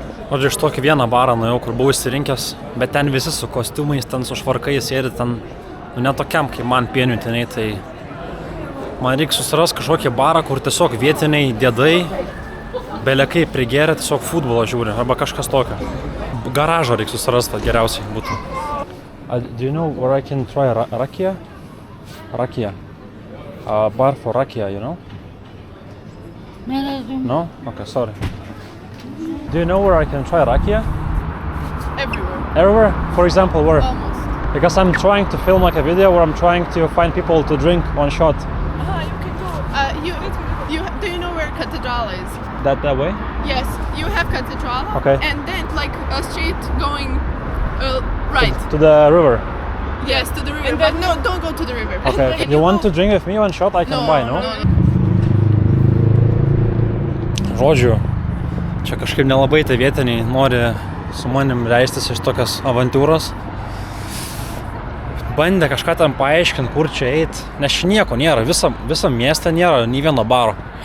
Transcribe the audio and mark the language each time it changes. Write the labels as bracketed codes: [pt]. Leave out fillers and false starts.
[lt] Žodžiu, iš tokį vieną barą nuėjau, kur buvau įsirinkęs, bet ten visi su kostiumais, ten su švarkais sėdi, ten, nu netokiam kaip man pieniutiniai, tai man reikia susirasti kažkokį barą, kur tiesiog vietiniai dėdai, belekai prigėrė, tiesiog futbolą žiūri, arba kažkas tokio. Garažą reikia susirasti, geriausiai būtų. [en] Do you know where I can try rakia? Rakia. Bar for rakia, you know? No? Okay, sorry. Do you know where I can try rakia? Everywhere. Everywhere? For example, where? Almost. Because I'm trying to film like a video where I'm trying to find people to drink one shot. You can go. Do you know where Cathedral is? That way? Yes, you have Cathedral. Okay. And then like a street going right. To the river. Yes, to the river. And then no, don't go to the river. Okay. You want to drink with me one shot? I can buy, no? [lt] Žodžiu, čia kažkaip nelabai tai vietiniai nori su manim leistis iš tokios avantūros. Bandė kažką tam paaiškinti, kur čia eit, nes čia nieko nėra, visam mieste nėra nei vieno baro.